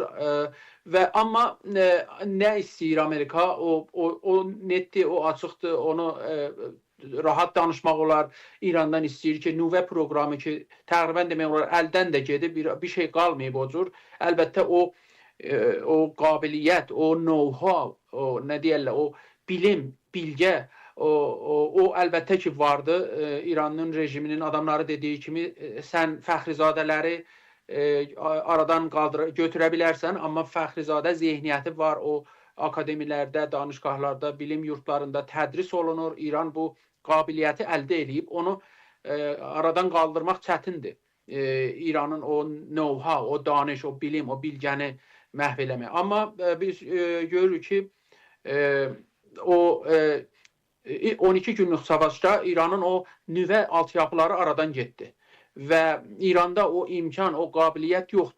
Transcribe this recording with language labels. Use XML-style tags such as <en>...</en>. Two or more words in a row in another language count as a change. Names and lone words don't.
<az>Amma nə istəyir Amerika? O netdir, o açıqdır, onu rahat danışmaq olar. İrandan istəyir ki, nüvə proqramı ki, təqribən demək olar, əldən də gedib, bir şey qalmayıb o cür. Əlbəttə, o qabiliyyət, o know-how, nə deyərlər, o bilim, bilgə, o əlbəttə ki, vardı. İranın rejiminin adamları dediyi kimi, sən Fəxrizadələri aradan götürə bilərsən, amma Fəxrizadə zehniyyəti var, o akademilərdə, danışqahlarda, bilim yurtlarında tədris olunur. İran bu qabiliyyəti əldə edib, onu aradan qaldırmaq çətindir. İranın o know-how, o danış, o bilim, o bilgəni məhv eləmək. Amma biz görürük ki, o 12 günlük savaşda İranın o nüvə altyapıları aradan getdi. Və İranda o imkan, o qabiliyyət yoxdur.</az>